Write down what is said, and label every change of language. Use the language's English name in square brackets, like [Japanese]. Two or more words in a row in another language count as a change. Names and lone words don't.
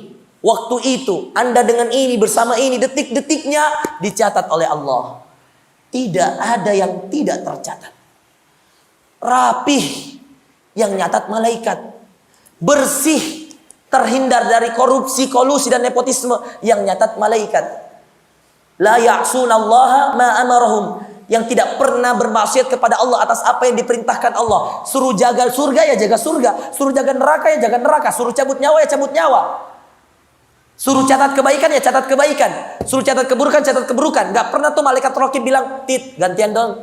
[Indonesian] Waktu itu, Anda dengan ini, bersama ini, detik-detiknya dicatat oleh Allah. Tidak ada yang tidak tercatat. Rapih, yang nyatat malaikat. Bersih, terhindar dari korupsi, kolusi, dan nepotisme, yang nyatat malaikat. [Arabic] La ya'sunallaha ma amarahum. [Indonesian] Yang tidak pernah bermaksiat kepada Allah atas apa yang diperintahkan Allah. Suruh jaga surga ya jaga surga. Suruh jaga neraka ya jaga neraka. Suruh cabut nyawa ya cabut nyawa. Suruh catat kebaikan ya catat kebaikan. Suruh catat keburukan catat keburukan. Gak pernah tuh malaikat raqib bilang, Tit, gantian dong.